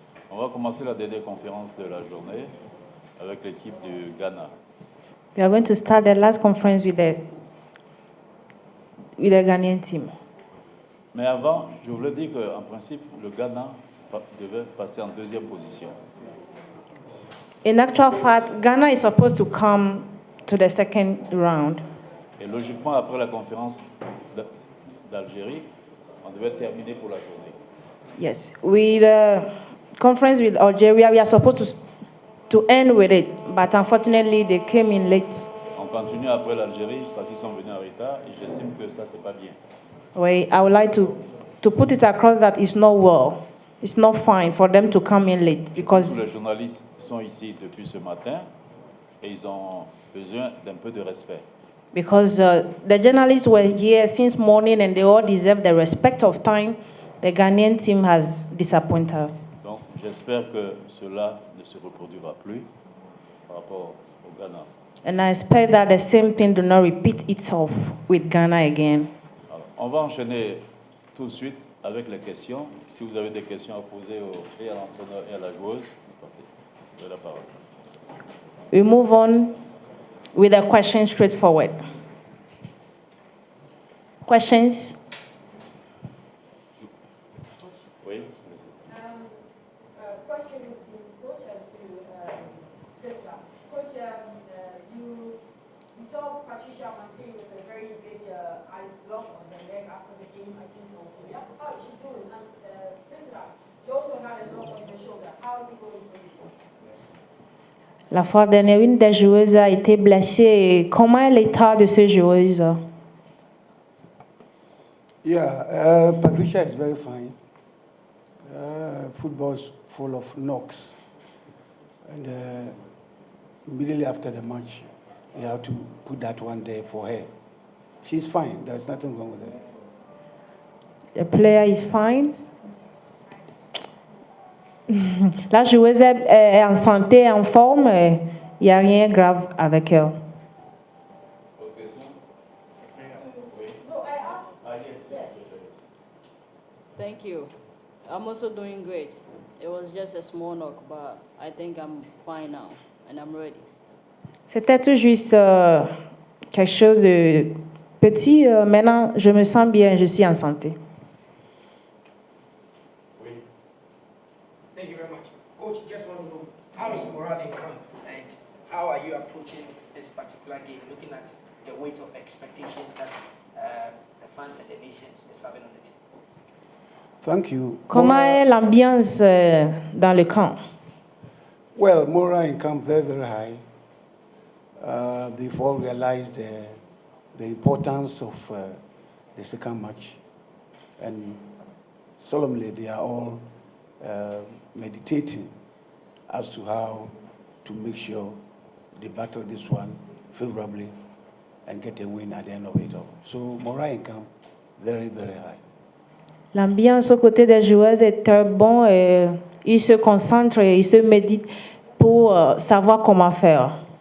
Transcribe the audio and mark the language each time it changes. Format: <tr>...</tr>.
<fr>On va commencer la dernière conférence de la journée avec l'équipe du Ghana.</fr> <en>We are going to start the last conference with the Ghanaian team.</en> <fr>Mais avant, je voulais dire qu'en principe, le Ghana devait passer en deuxième position.</fr> <en>In actual fact, Ghana is supposed to come to the second round.</en> <fr>Et logiquement, après la conférence d'Algérie, on devait terminer pour la journée.</fr> <en>Yes, with the conference with Algeria, we are supposed to end with it, but unfortunately, they came in late.</en> <fr>On continue après l'Algérie parce qu'ils sont venus en retard et j'estime que ça, c'est pas bien.</fr> <en>I would like to put it across that it's not well. It's not fine for them to come in late because</en> <fr>Tous les journalistes sont ici depuis ce matin et ils ont besoin d'un peu de respect.</fr> <en>Because the journalists were here since morning and they all deserve the respect of time. The Ghanaian team has disappointed us.</en> <fr>Donc, j'espère que cela ne se reproduira plus par rapport au Ghana.</fr> <en>And I expect that the same thing do not repeat itself with Ghana again.</en> <fr>Alors, on va enchaîner tout de suite avec les questions. Si vous avez des questions à poser et à l'entraîneur et à la joueuse, vous avez la parole.</fr> <en>We move on with a question straightforward. Questions?</en> <fr>Oui.</fr> <en>Question to Coach and to Tesla. Coach, we saw Patricia Mantei with a very big ice block on the leg after the game against Algeria. How is she doing? And Tesla, you also had a knock on your shoulder. How is it going for you?</en> <fr>La fois dernière, une des joueuses a été blessée. Comment est l'état de ces joueuses?</fr> <en>Yeah, Patricia is very fine. Football is full of knocks. And immediately after the match, you have to put that one there for her. She's fine. There's nothing wrong with her. The player is fine.</en> <fr>La joueuse est en santé, en forme. Il n'y a rien de grave avec elle.</fr> <en>Thank you. I'm also doing great. It was just a small knock, but I think I'm fine now and I'm ready.</en> <fr>C'était tout juste quelque chose de petit. Maintenant, je me sens bien, je suis en santé.</fr> <en>Thank you very much. Coach, just want to know, how is morale in camp and how are you approaching this particular game, looking at the weight of expectations that the fans and the nation is having on the team? Thank you.</en> <fr>Comment est l'ambiance dans le camp?</fr> <en>Well, morale in camp very, very high. They've all realized the importance of the second match. And solemnly, they are all meditating as to how to make sure they battle this one favorably and get a win at the end of it all. So morale in camp, very, very high.</en> <fr>L'ambiance aux côtés des joueurs est très bon. Ils se concentrent et ils se méditent pour savoir comment faire.</fr>